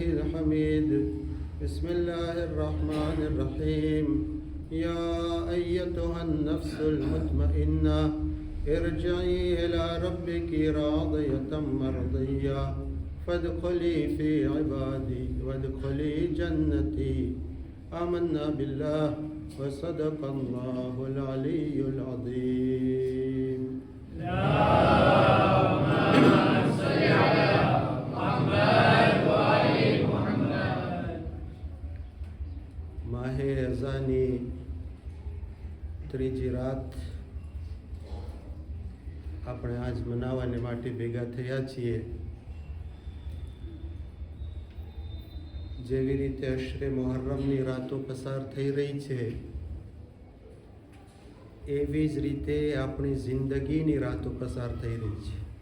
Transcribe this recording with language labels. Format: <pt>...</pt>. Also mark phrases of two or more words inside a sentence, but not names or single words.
<ar>الحميد بسم الله الرحمن الرحيم يا أيتها النفس المطمئنة ارجعي إلى ربك راضية مرضية فادخلي في عبادي وادخلي جنتي آمنا بالله وصدق الله العلي العظيم. اللهم صل على محمد وآل محمد.</ar> <gu>માહે અઝાની ત્રીજી રાત આપણે આજ મનાવવાને માટે ભેગા થયા છીએ. જેવી રીતે અશરે મુહર્રમની રાતો પસાર થઈ રહી છે એવી જ રીતે આપણી જિંદગીની રાતો પસાર થઈ રહી છે.</gu>